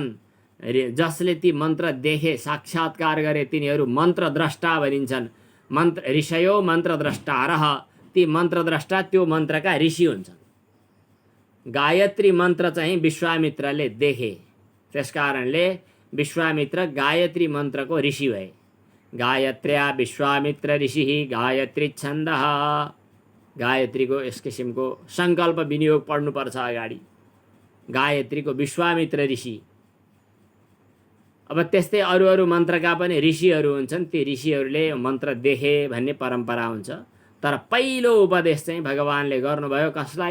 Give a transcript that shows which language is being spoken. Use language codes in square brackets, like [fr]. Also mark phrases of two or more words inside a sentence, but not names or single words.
[ne] जसले ती मन्त्र देखे, साक्षात्कार गरे, तिनीहरू मन्त्रद्रष्टा भनिन्छन्। [sa] ऋषयो मन्त्रद्रष्टारः, [ne] ती मन्त्रद्रष्टा त्यो मन्त्रका ऋषि हुन्छन्। गायत्री मन्त्र चाहिँ विश्वामित्रले देखे, त्यसकारणले विश्वामित्र गायत्री मन्त्रको ऋषि भए। [sa] गायत्र्या विश्वामित्र ऋषिः गायत्री छन्दः। [ne] गायत्रीको यस किसिमको सङ्कल्प विनियोग पढ्नुपर्छ अगाडि। गायत्रीको विश्वामित्र ऋषि। अब त्यस्तै अरू मन्त्रका पनि ऋषिहरू हुन्छन्। ती ऋषिहरूले मन्त्र देखे भन्ने परम्परा हुन्छ। तर पहिलो उपदेश चाहिँ भगवानले गर्नुभयो कसलाई?